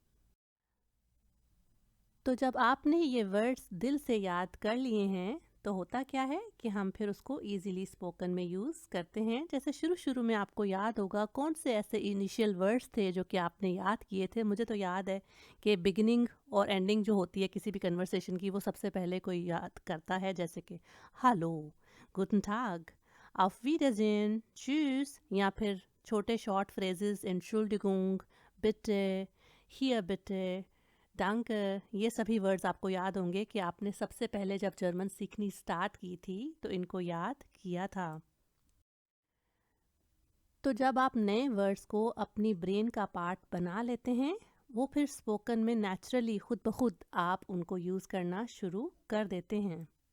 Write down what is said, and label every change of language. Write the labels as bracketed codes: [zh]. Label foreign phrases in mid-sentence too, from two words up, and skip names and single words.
[hi] तो जब आपने ये वर्ड्स दिल से याद कर लिए हैं तो होता क्या है कि हम फिर उसको [en] easily spoken [hi] में यूज़ करते हैं। जैसे शुरू शुरू में आपको याद होगा कौन से ऐसे [en] initial words [hi] थे जो कि आपने याद किए थे। मुझे तो याद है कि बिगिनिंग और एंडिंग जो होती है किसी भी कन्वर्सेशन की, वो सबसे पहले कोई याद करता है, जैसे कि हालो, [de] Guten Tag, auf Wiedersehen, tschüss, [hi] या फिर छोटे [en] short phrases [de] Entschuldigung, bitte, hier bitte, danke। [hi] ये सभी वर्ड्स आपको याद होंगे कि आपने सबसे पहले जब जर्मन सीखनी स्टार्ट की थी तो इनको याद किया था। तो जब आप नए वर्ड्स को अपनी ब्रेन का पार्ट बना लेते हैं, वो फिर स्पोकन में नेचुरली खुद ब खुद आप उनको यूज़ करना शुरू कर देते हैं।